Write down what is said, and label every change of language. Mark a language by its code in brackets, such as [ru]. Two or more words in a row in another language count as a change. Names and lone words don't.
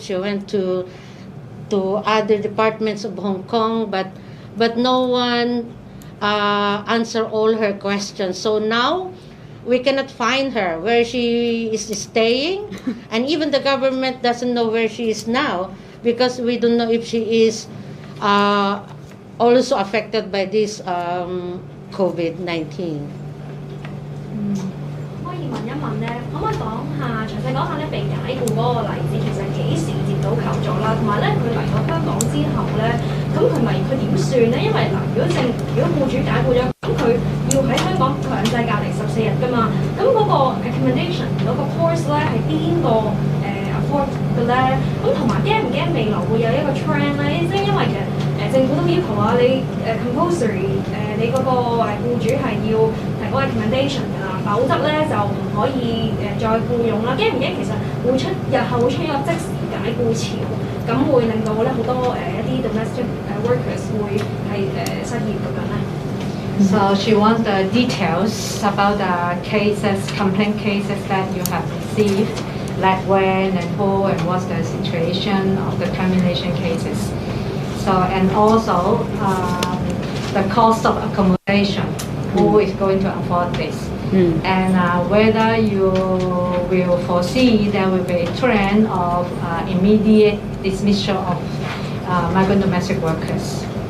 [en] She went to other departments of Hong Kong, but no one answered all her questions. So now we cannot find her where she is staying, and even the government doesn't know where she is now because we don't know if she is also affected by this COVID-19. [yue] 可以問一問咧，可唔可以詳細講下咧被解僱嗰個例子，其實幾時接到求助啦？同埋咧，佢嚟到香港之後咧，咁佢點算咧？因為嗱，如果僱主解僱咗，咁佢要喺香港強制隔離14日㗎嘛，咁嗰個 accommodation 嗰個 course 咧係邊個afford 嘅咧？咁同埋驚唔驚未來會有一個 trend 咧？即係因為其實政府都要求啊，你compulsory 你嗰個僱主係要提供 accommodation 㗎啦，否則咧就唔可以再僱用啦。驚唔驚其實日後會出一個即時解僱潮，咁會令到咧好多一啲 [en] domestic workers [yue] 會係失業咁樣咧 [en] ？So she wants the details about the complaint cases that you have received, like when and who and what's the situation of the termination cases. So and also the cost of accommodation, who is going to afford this, and whether you will foresee there will be a trend of immediate dismissal of migrant domestic workers.